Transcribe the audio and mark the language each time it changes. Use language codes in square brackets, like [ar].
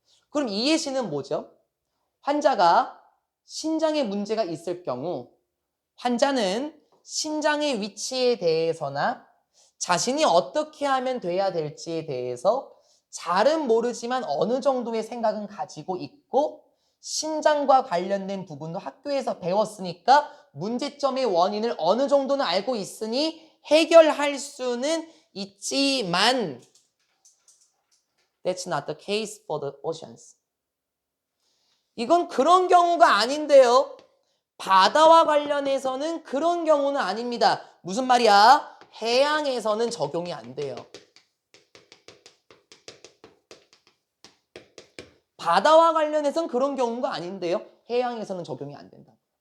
[ko] 그럼 이 예시는 뭐죠? 환자가 신장에 문제가 있을 경우 환자는 신장의 위치에 대해서나 자신이 어떻게 하면 돼야 될지에 대해서 잘은 모르지만 어느 정도의 생각은 가지고 있고 신장과 관련된 부분도 학교에서 배웠으니까 문제점의 원인을 어느 정도는 알고 있으니 해결할 수는 있지만 [en] That's not the case for the oceans. [ko] 이건 그런 경우가 아닌데요. 바다와 관련해서는 그런 경우는 아닙니다. 무슨 말이야? 해양에서는 적용이 안 돼요. 바다와 관련해서는 그런 경우가 아닌데요. 해양에서는 적용이 안 된다.